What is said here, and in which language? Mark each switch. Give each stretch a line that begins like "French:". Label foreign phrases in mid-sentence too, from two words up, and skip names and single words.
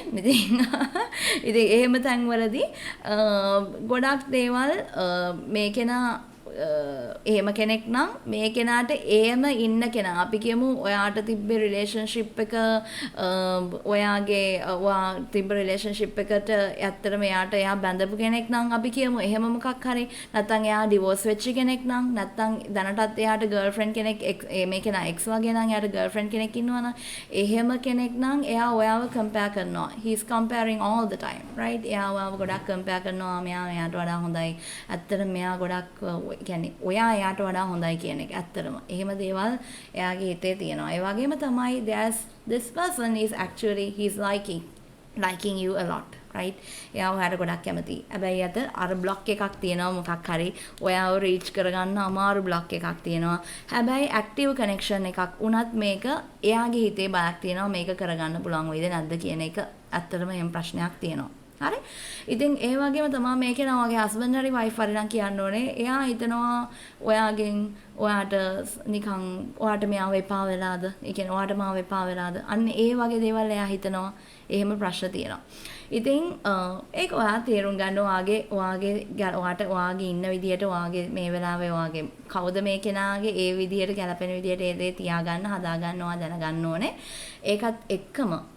Sinhala: ඉතින් එහෙම තැන්වලදී ගොඩක් දේවල් මේ කෙනා එහෙම කෙනෙක් නම් මේ කෙනාට එහෙම ඉන්න කෙනා අපි කියමු ඔයාට තිබ්බ රිලේෂන්ෂිප් එක ඔයාගේ තිබ්බ රිලේෂන්ෂිප් එකට ඇත්තටම එයා බැඳපු කෙනෙක් නම් අපි කියමු එහෙම මොකක් හරි නැත්නම් එයා ඩිවෝස් වෙච්ච කෙනෙක් නම් නැත්නම් දැනටත් එයාට ගර්ල්ෆ්‍රෙන්ඩ් කෙනෙක් මේ කෙනා එක්ස් වගේ නම් එයාට ගර්ල්ෆ්‍රෙන්ඩ් කෙනෙක් ඉන්නවා නම් එහෙම කෙනෙක් නම් එයා ඔයාව කම්පෙයාර් කරනවා
English: he is comparing all the time right
Sinhala: එයා ඔයාව ගොඩක් කම්පෙයාර් කරනවා මෙයා එයාට වඩා හොඳයි ඇත්තටම මෙයා ගොඩක් කියන්නේ ඔයා එයාට වඩා හොඳයි කියන එක ඇත්තටම එහෙම දේවල් එයාගේ හිතේ තියෙනවා ඒ වගේම තමයි
English: this person is actually he's liking you a lot right
Sinhala: එයා ඔයාට ගොඩක් කැමතියි හැබැයි අත අර බ්ලොක් එකක් තියෙනවා මොකක් හරි ඔයාව රීච් කරගන්න අමාරු බ්ලොක් එකක් තියෙනවා හැබැයි
English: active connection
Sinhala: එකක් උනත් මේක එයාගේ හිතේ බයක් තියෙනවා මේක කරගන්න පුළුවන් වෙයිද නැද්ද කියන එක ඇත්තටම එහෙම ප්‍රශ්නයක් තියෙනවා හරි ඉතින් ඒ වගේම තමයි මේකේ නම් වගේ හස්බන්ඩ් හරි වයිෆ් හරි නම් කියන්න ඕනේ එයා හිතනවා ඔයාගෙන් ඔයාට නිකන් ඔයාට මෙයාව එපා වෙලාද ඒ කියන්නේ ඔයාට මාව එපා වෙලාද අන්න ඒ වගේ දේවල් එයා හිතනවා එහෙම ප්‍රශ්න තියෙනවා ඉතින් ඒක ඔයා තේරුම් ගන්න ඔයාගේ ඉන්න විදියට ඔයාගේ මේ වෙලාවේ ඔයාගේ කවුද මේ කෙනාගේ ඒ විදියට ගැලපෙන විදියට ඒ දේ තියාගන්න හදාගන්න ඔයා දැනගන්න ඕනේ ඒකත් එක්කම